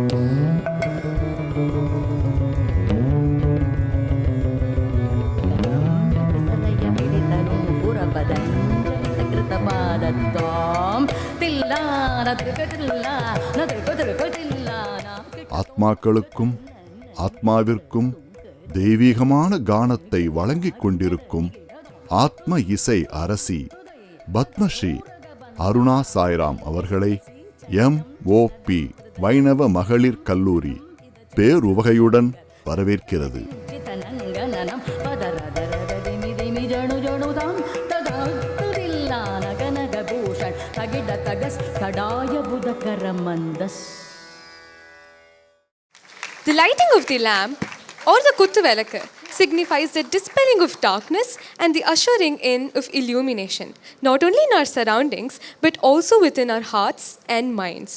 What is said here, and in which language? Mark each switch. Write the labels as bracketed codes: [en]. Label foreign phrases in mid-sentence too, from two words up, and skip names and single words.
[sa] ಸಲಯ ಮಿಳಿತನು ಪುರ ಪದಂಜಲಿತ ಕೃತ ಪಾದತ್ತಾಂ. ತಿಲ್ಲಾನ ತಿರುಕತಿಲ್ಲ ನ ತಿರುಕತಿಲ್ಲ. [ta] ஆத்மாக்களுக்கும் ஆத்மாவிற்கும் தெய்வீகமான கானத்தை வழங்கிக் கொண்டிருக்கும் ஆத்ம இசை அரசி பத்மஸ்ரீ அருணா சாய்ராம் அவர்களை M.O.P வைணவ மகளிர் கல்லூரி பேருவகையுடன் வரவேற்கிறது. [en] The lighting of the lamp or the kuttuvelakku signifies the dispelling of darkness and the ushering in of illumination, not only in our surroundings but also within our hearts and minds.